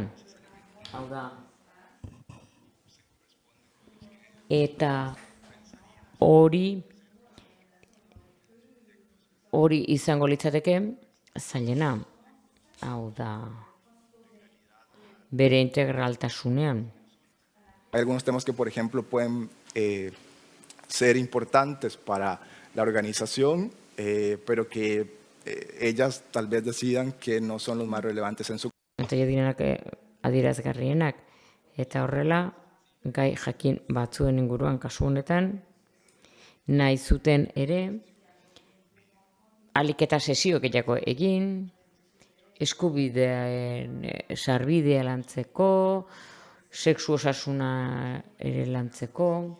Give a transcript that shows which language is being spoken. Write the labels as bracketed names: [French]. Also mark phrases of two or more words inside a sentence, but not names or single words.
[Basque] Hau da, eta hori izango litzateke zailena, hau da, bere integraltasunean. [Spanish] Hay algunos temas que, por ejemplo, pueden ser importantes para la organización, pero que ellas tal vez decidan que no son los más relevantes en su... [Basque] Eta direnak adierazgarrienak, eta horrela, gai jakin batzuen inguruan kasu honetan, nahi zuten ere, ahalik eta sesio gehiago egin, eskubideen sarbidea lantzeko, sexu osasuna ere lantzeko,